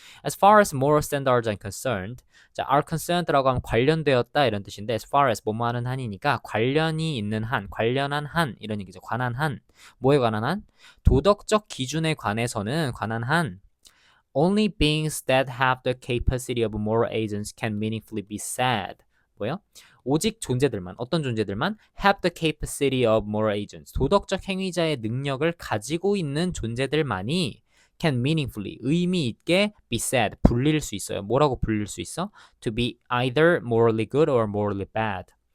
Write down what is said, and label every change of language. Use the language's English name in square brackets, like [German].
[English] As far as moral standards are concerned, [Korean] 자, are concerned라고 하면 관련되었다 이런 뜻인데 as far as 뭐뭐 하는 한이니까 관련이 있는 한, 관련한 한 이런 얘기죠. 관한 한. 뭐에 관한 한? 도덕적 기준에 관해서는 관한 한 [English] only beings that have the capacity of moral agents can meaningfully be said. [Korean] 뭐요? 오직 존재들만, 어떤 존재들만 [English] have the capacity of moral agents, [Korean] 도덕적 행위자의 능력을 가지고 있는 존재들만이 [English] can meaningfully, [Korean] 의미 있게 [English] be said, [Korean] 불릴 수 있어요. 뭐라고 불릴 수 있어? [English] To be either morally good or morally bad.